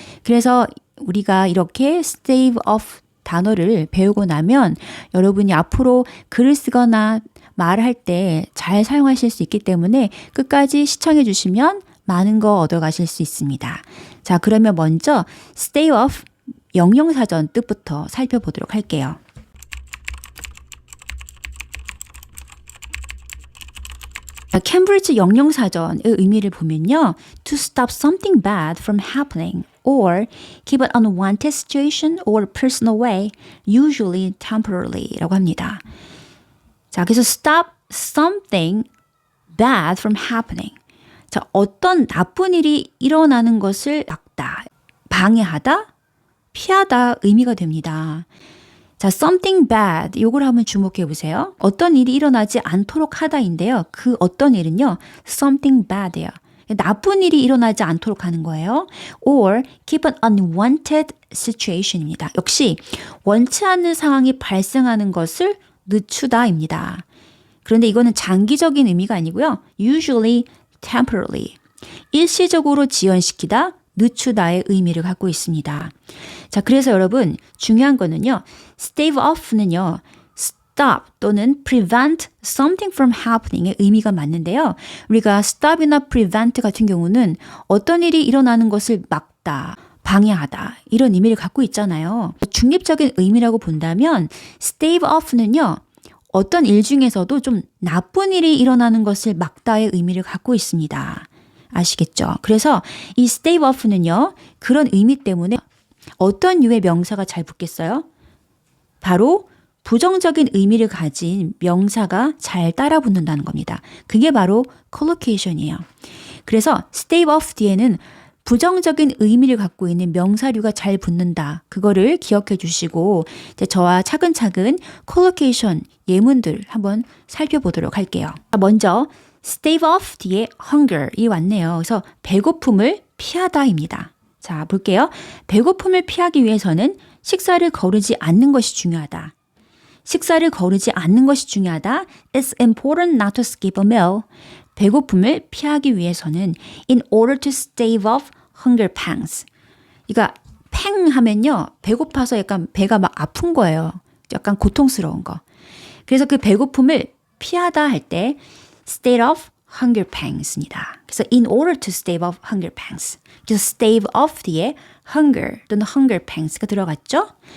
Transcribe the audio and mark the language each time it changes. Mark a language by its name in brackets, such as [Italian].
[Korean] 그래서 우리가 이렇게 stave off 단어를 배우고 나면 여러분이 앞으로 글을 쓰거나 말할 때 잘 사용하실 수 있기 때문에 끝까지 시청해 주시면 많은 거 얻어가실 수 있습니다. 자, 그러면 먼저 stay off 영영사전 뜻부터 살펴보도록 할게요. 캠브리지 영영사전의 의미를 보면요. [English] To stop something bad from happening or keep an unwanted situation or personal way, usually temporarily [Korean] 라고 합니다. 자, 그래서 [English] stop something bad from happening. [Korean] 자, 어떤 나쁜 일이 일어나는 것을 막다, 방해하다, 피하다 의미가 됩니다. 자, [English] something bad, [Korean] 요걸 한번 주목해 보세요. 어떤 일이 일어나지 않도록 하다인데요. 그 어떤 일은요, [English] something bad예요. [Korean] 나쁜 일이 일어나지 않도록 하는 거예요. [English] Or keep an unwanted situation [Korean] 입니다. 역시 원치 않는 상황이 발생하는 것을 늦추다입니다. 그런데 이거는 장기적인 의미가 아니고요. [English] Usually temporarily. [Korean] 일시적으로 지연시키다, 늦추다의 의미를 갖고 있습니다. 자, 그래서 여러분 중요한 거는요. [English] stave off는요. stop 또는 prevent something from happening [Korean] 의 의미가 맞는데요. 우리가 stop이나 prevent 같은 경우는 어떤 일이 일어나는 것을 막다, 방해하다 이런 의미를 갖고 있잖아요. 중립적인 의미라고 본다면 stave off는요. 어떤 일 중에서도 좀 나쁜 일이 일어나는 것을 막다의 의미를 갖고 있습니다. 아시겠죠? 그래서 이 stave off는요. 그런 의미 때문에 어떤 류의 명사가 잘 붙겠어요? 바로 부정적인 의미를 가진 명사가 잘 따라 붙는다는 겁니다. 그게 바로 collocation이에요. 그래서 stave off 뒤에는 부정적인 의미를 갖고 있는 명사류가 잘 붙는다. 그거를 기억해 주시고 이제 저와 차근차근 collocation 예문들 한번 살펴보도록 할게요. 먼저 stave off 뒤에 hunger이 왔네요. 그래서 배고픔을 피하다입니다. 자, 볼게요. 배고픔을 피하기 위해서는 식사를 거르지 않는 것이 중요하다. 식사를 거르지 않는 것이 중요하다. [English] It's important not to skip a meal. [Korean] 배고픔을 피하기 위해서는 [English] in order to stave off hunger pangs. [Korean] 그러니까 팽 하면요. 배고파서 약간 배가 막 아픈 거예요. 약간 고통스러운 거. 그래서 그 배고픔을 피하다 할 때 [English] stave off hunger pangs입니다. [Korean] 그래서 [English] in order to stave off hunger pangs. 그래서 stave off 뒤에 hunger 또는 hunger pangs가 들어갔죠.